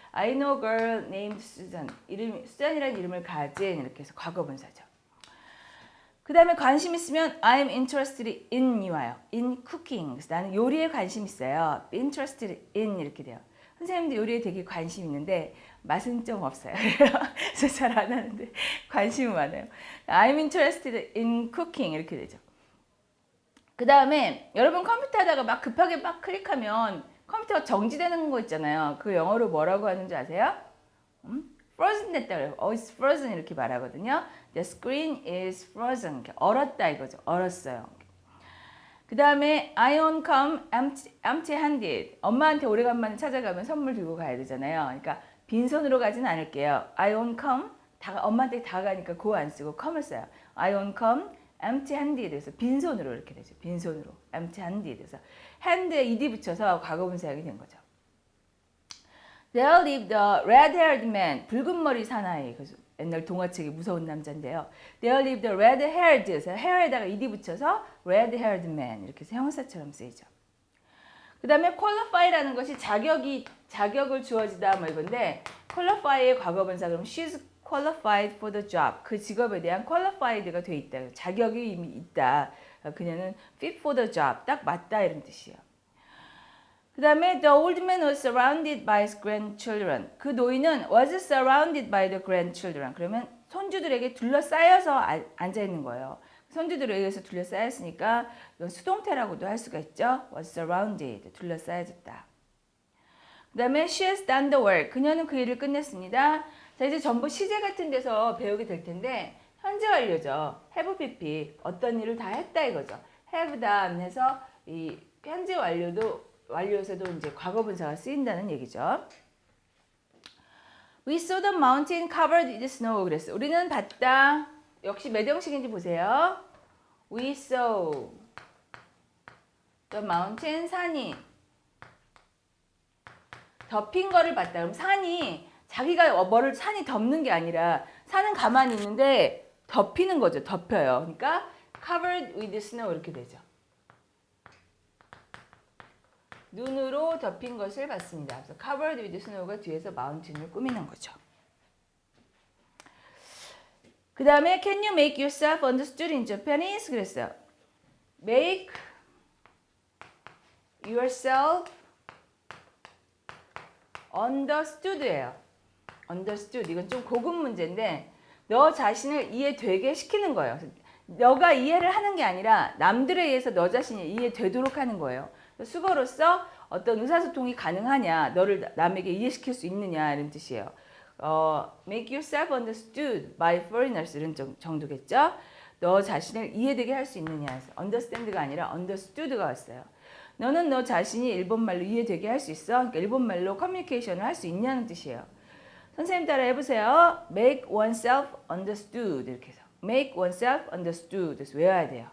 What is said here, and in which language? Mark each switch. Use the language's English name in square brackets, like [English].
[English] I know a girl named Susan, [Korean] 수전이라는 이름을 가진 이렇게 해서 과거분사죠. 그 다음에 관심 있으면 [English] I'm interested in [Korean] 이 와요. in cooking, 그래서 나는 요리에 관심 있어요. interested in 이렇게 돼요. 선생님도 요리에 되게 관심 있는데 맛은 좀 없어요. 그래서 잘 안 하는데 관심은 많아요. [English] I'm interested in cooking [Korean] 이렇게 되죠. 그 다음에 여러분 컴퓨터 하다가 막 급하게 막 클릭하면 컴퓨터가 정지되는 거 있잖아요. 그 영어로 뭐라고 하는지 아세요? frozen 됐다 그래요. [English] it's frozen [Korean] 이렇게 말하거든요. [English] The screen is frozen. [Korean] 얼었다 이거죠. 얼었어요. 그 다음에 [English] I won't come empty-handed. [Korean] 엄마한테 오래간만에 찾아가면 선물 들고 가야 되잖아요. 그러니까 빈손으로 가진 않을게요. [English] I won't come. [Korean] 엄마한테 다가가니까 go 안 쓰고 come을 써요. [English] I won't come empty-handed. [Korean] 그래서 빈손으로 이렇게 되죠. 빈손으로. empty-handed. 그래서 hand에 ed 붙여서 과거분사형이 된 거죠. [English] There lived a red-haired man. [Korean] 붉은 머리 사나이. 그래서 옛날 동화책이 무서운 남자인데요. [English] There lived a red-haired. [Korean] 그래서 hair에다가 ed 붙여서 red-haired man. 이렇게 해서 형용사처럼 쓰이죠. 그 다음에 qualify라는 것이 자격을 주어지다 뭐 이건데 qualify의 과거분사 그럼 [English] she's qualified for the job. [Korean] 그 직업에 대한 qualified가 돼 있다. 자격이 이미 있다. 그녀는 [English] fit for the job. [Korean] 딱 맞다 이런 뜻이에요. 그 다음에 [English] the old man was surrounded by his grandchildren. [Korean] 그 노인은 [English] was surrounded by the grandchildren. [Korean] 그러면 손주들에게 둘러싸여서 앉아 있는 거예요. 손주들에 의해서 둘러싸였으니까 이건 수동태라고도 할 수가 있죠. [English] was surrounded. [Korean] 둘러싸여졌다. 그 다음에 [English] she has done the work. [Korean] 그녀는 그 일을 끝냈습니다. 자, 이제 전부 시제 같은 데서 배우게 될 텐데 현재 완료죠. [English] have pp. [Korean] 어떤 일을 다 했다 이거죠. have done 해서 이 현재 완료에서도 이제 과거분사가 쓰인다는 얘기죠. [English] We saw the mountain covered with snow. [Korean] 그랬어. 우리는 봤다. 역시 몇 형식인지 보세요. [English] We saw the mountain. [Korean] 산이 덮인 거를 봤다. 그럼 산이 자기가 산이 덮는 게 아니라 산은 가만히 있는데 덮이는 거죠. 덮여요. 그러니까 covered with snow 이렇게 되죠. 눈으로 덮인 것을 봤습니다. 그래서 covered with snow가 뒤에서 마운틴을 꾸미는 거죠. 그 다음에 [English] can you make yourself understood in Japanese? [Korean] 그랬어요. [English] make yourself understood예요. understood. [Korean] 이건 좀 고급 문제인데 너 자신을 이해되게 시키는 거예요. 너가 이해를 하는 게 아니라 남들에 의해서 너 자신이 이해되도록 하는 거예요. 수거로서 어떤 의사소통이 가능하냐, 너를 남에게 이해시킬 수 있느냐 이런 뜻이에요. [English] make yourself understood by foreigners [Korean] 이런 정도겠죠. 너 자신을 이해되게 할 수 있느냐. understand가 아니라 understood가 왔어요. 너는 너 자신이 일본말로 이해되게 할 수 있어? 그러니까 일본말로 커뮤니케이션을 할 수 있냐는 뜻이에요. 선생님 따라 해보세요. [English] make oneself understood [Korean] 이렇게 해서 [English] make oneself understood [Korean] 그래서 외워야 돼요.